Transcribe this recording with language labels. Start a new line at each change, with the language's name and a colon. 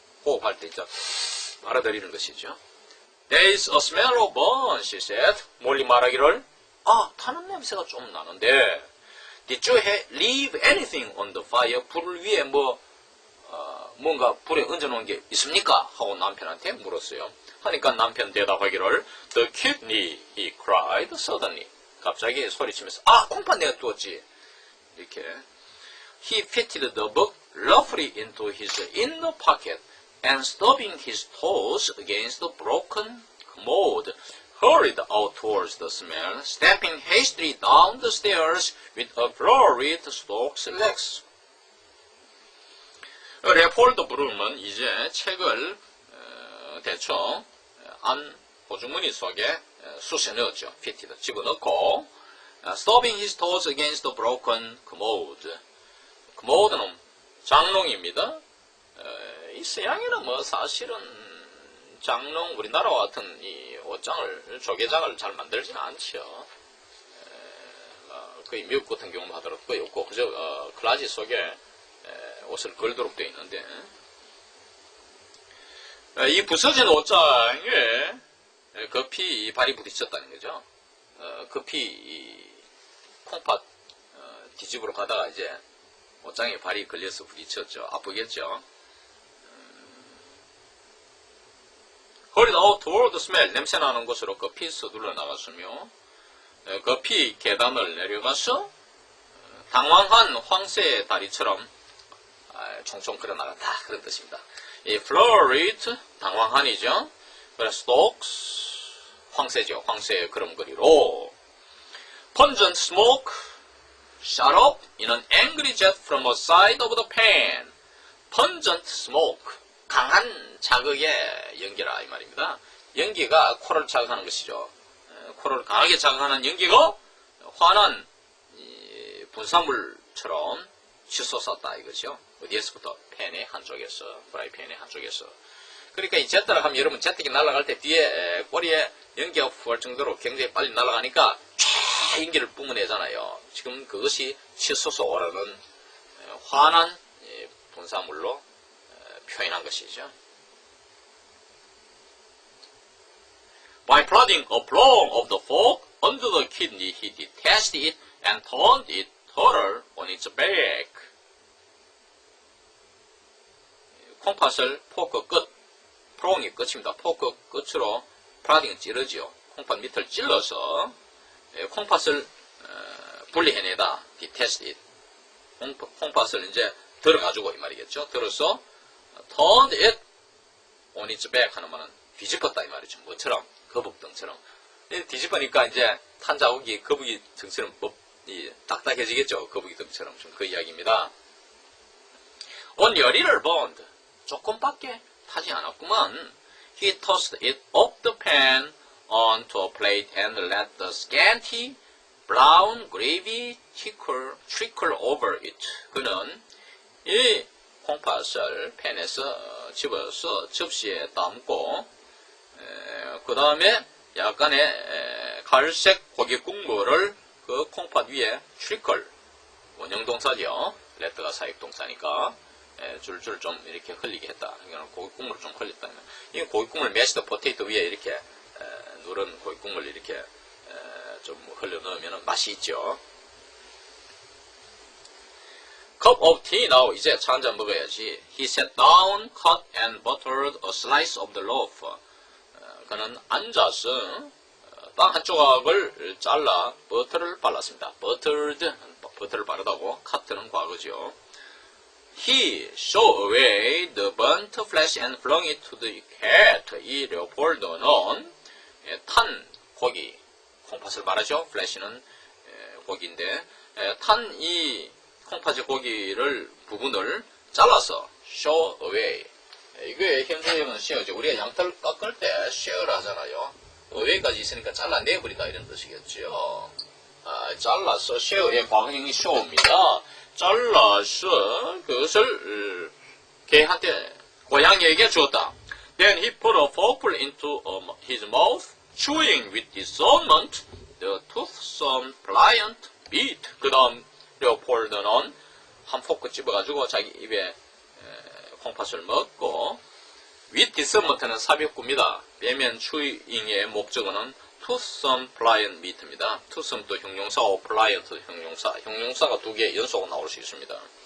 Korean: 호흡할 때 이제 빨아들이는 것이죠.
English: There is a smell of burn, she said.
Korean: 몰리 말하기를 타는 냄새가 좀 나는데
English: Did you leave anything on the fire?
Korean: 불을 위에 뭔가 불에 얹어놓은 게 있습니까? 하고 남편한테 물었어요. 하니까 남편 대답하기를
English: The kidney, he cried suddenly.
Korean: 갑자기 소리치면서 콩팥 내가 두었지. 이렇게
English: He fitted the book roughly into his inner pocket and stubbing his toes against the broken commode, hurried out towards the smell, stamping hastily down the stairs with a flurried stork's legs.
Korean: 레폴드 브룸은 이제 책을 대충 안 보주머니 속에 쑤셔 넣었죠.
English: fitted,
Korean: 집어넣고
English: stubbing his toes against the broken commode.
Korean: commode는 장롱입니다. 이 서양에는 사실은 장롱 우리나라와 같은 이 옷장을 조개장을 잘 만들지는 않죠. 거의 미국 같은 경우는 하더라도 거의 없고 그저 클라지 속에 옷을 걸도록 되어 있는데 이 부서진 옷장에 급히 발이 부딪혔다는 거죠. 급히 콩팥 뒤집으러 가다가 이제 옷장에 발이 걸려서 부딪혔죠. 아프겠죠.
English: Hurried out toward the smell.
Korean: 냄새나는 곳으로 급히 서둘러 나갔으며 급히 계단을 내려가서 당황한 황새의 다리처럼 총총 걸어 나갔다. 그런 뜻입니다. 이 flurried, 당황한이죠. 그래서 stalks, 황새죠. 황새의 걸음걸이로.
English: pungent smoke, shot up in an angry jet from a side of the pan. pungent smoke,
Korean: 강한 자극의 연기라 이 말입니다. 연기가 코를 자극하는 것이죠. 코를 강하게 자극하는 연기가 환한 분사물처럼 치솟았다 이거죠. 어디에서부터? 팬의 한쪽에서, 프라이팬의 한쪽에서. 그러니까 이 제트를 하면 여러분 제트기 날아갈 때 뒤에 꼬리에 연기가 후할 정도로 굉장히 빨리 날아가니까 쫙 연기를 뿜어내잖아요. 지금 그것이 치솟아 오르는 환한 분사물로 표현한 것이죠.
English: By prodding a prong of the fork under the kidney, he detached it and turned it total on its back.
Korean: 콩팥을 포크 끝, 프롱이 끝입니다. 포크 끝으로 프라딩을 찌르죠. 콩팥 밑을 찔러서 콩팥을 분리해내다.
English: detached it.
Korean: 콩팥을 이제 들어가지고 이 말이겠죠. 들어서
English: turned it on its back
Korean: 하는 말은 뒤집었다 이 말이죠. 뭐처럼? 거북등처럼. 뒤집으니까 이제 탄 자국이 거북이 등처럼 딱딱해지겠죠. 거북이 등처럼. 좀 그 이야기입니다.
English: Only a little burned.
Korean: 조금밖에 타지 않았구만.
English: He tossed it off the pan onto a plate and let the scanty brown gravy trickle over it.
Korean: 그는 이 콩팥을 팬에서 집어서 접시에 담고 그 다음에 약간의 갈색 고기 국물을 그 콩팥 위에 트리클, 원형동사죠. 레트가 사역동사니까 줄줄 좀 이렇게 흘리게 했다. 이거는 고기 국물을 좀 흘렸다. 이 고기 국물 매시드 포테이토 위에 이렇게 누른 고기 국물 이렇게 좀 흘려 넣으면 맛이 있죠.
English: Cup of tea now.
Korean: 이제 차 한잔 먹어야지.
English: He sat down, cut and buttered a slice of the loaf.
Korean: 그는 앉아서 빵 한 조각을 잘라 버터를 발랐습니다. buttered, 버터를 바르다고. cut는 과거죠.
English: He showed away the burnt flesh and flung it to the cat.
Korean: 이 레오폴드는 탄 고기, 콩팥을 말하죠. flesh는 고기인데 탄 이 콩팥의 고기를 부분을 잘라서 show away. 이게 현재형은 쉐어죠. 우리가 양털 깎을 때 쉐어를 하잖아요. away까지 있으니까 잘라내버리다 이런 뜻이겠죠. 잘라서 쉐어의 과거형이 쇼입니다. 잘라서 그것을 개한테 고양이에게 주었다.
English: Then he put a fork into his mouth, chewing with discernment the toothsome pliant meat.
Korean: 그 다음 레오폴드는 한 포크 집어가지고 자기 입에 콩팥을 먹고
English: with discernment
Korean: 는 사벽구입니다. 배면 추잉의 목적어는
English: toothsome pliant meat
Korean: 입니다. toothsome도 형용사고 pliant도 형용사. 형용사가 두 개 연속으로 나올 수 있습니다.